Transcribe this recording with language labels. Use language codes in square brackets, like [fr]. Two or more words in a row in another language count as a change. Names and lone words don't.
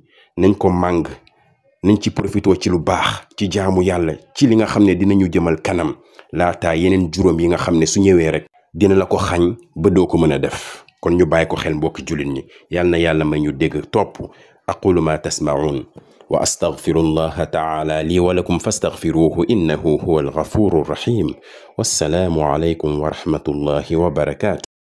[wo] nañ ko màng nañ ci profitoo ci lu baax ci jaamu yàlla ci li nga xam ne dinañu jëmal kanam laataa yeneen juróom yi nga xam ne su ñëwee rek dina la ko xañ ba doo ko mën a def kon ñu bàyyi ko xel mbokki jullit ñi yal na yàlla may ñu dégg topp [ar] أقول ما تسمعون وأستغفر الله تعالى لي ولكم فاستغفروه إنه هو الغفور الرحيم والسلام عليكم ورحمة الله وبركاته